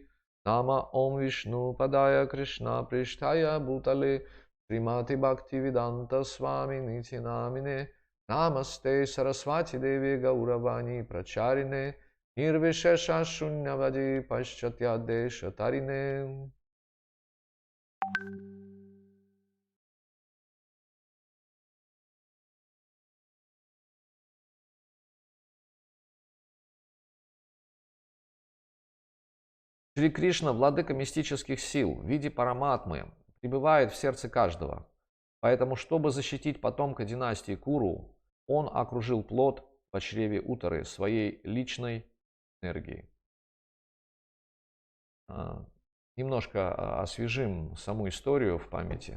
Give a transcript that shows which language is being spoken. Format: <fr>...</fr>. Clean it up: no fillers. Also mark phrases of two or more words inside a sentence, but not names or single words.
<sa>नम ॐ विष्णु पादाय कृष्ण प्रेष्ठाय भूतले, श्रीमते भक्तिवेदान्त स्वामिन् इति नामिने, नमस्ते सारस्वते देवे गौरवाणी प्रचारिणे, निर्विशेष शून्यवादि पाश्चात्य देश तारिणे.</sa> <ru>Шри Кришна, владыка мистических сил в виде параматмы, пребывает в сердце каждого. Поэтому, чтобы защитить потомка династии Куру, он окружил плод в чреве Уттары своей личной энергией. Немножко освежим саму историю в памяти.</ru>